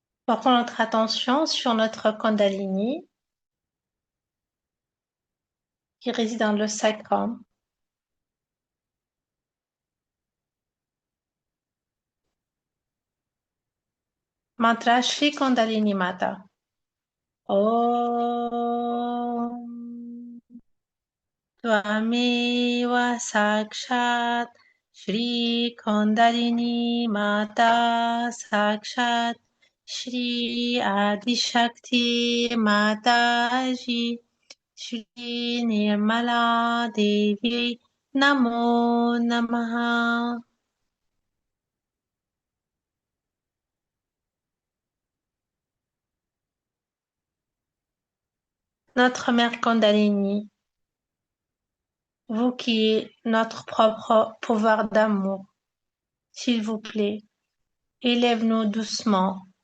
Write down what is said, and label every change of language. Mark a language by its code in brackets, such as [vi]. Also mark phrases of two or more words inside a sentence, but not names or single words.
[fr] Portons notre attention sur notre Kundalini qui réside dans le sacrum. Mantra Shri Kundalini Mata. [sa] ॐ त्वमेव साक्षात् श्री कुण्डलिनी माता साक्षात् श्री आदिशक्ति माताजी श्री निर्मला देवी नमो नमः. [fr] Notre mère Kundalini, vous qui êtes notre propre pouvoir d'amour, s'il vous plaît, élève-nous doucement.